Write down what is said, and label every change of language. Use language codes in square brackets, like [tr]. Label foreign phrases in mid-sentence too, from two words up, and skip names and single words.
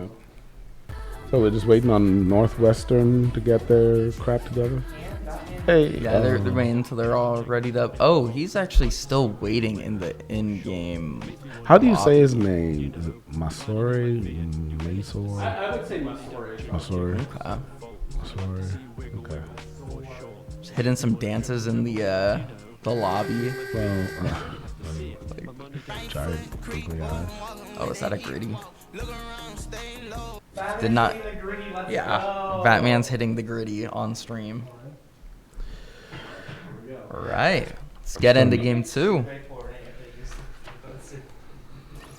[en] So we're just waiting on Northwestern to get their crap together. Hey, Yeah, they're waiting until they're all ready to. Oh, he's actually still waiting in the in-game. How do you say his name? Is it Masore? Masore? I would say Masore. Masore. Okay. Masore. Okay. Just hitting some dances in the lobby. Well, giant googly eyes. Oh, is that a gritty? Batman's Did not. hitting the gritty, let's Yeah, go. Batman's hitting the gritty on stream. All right, let's get into game 2.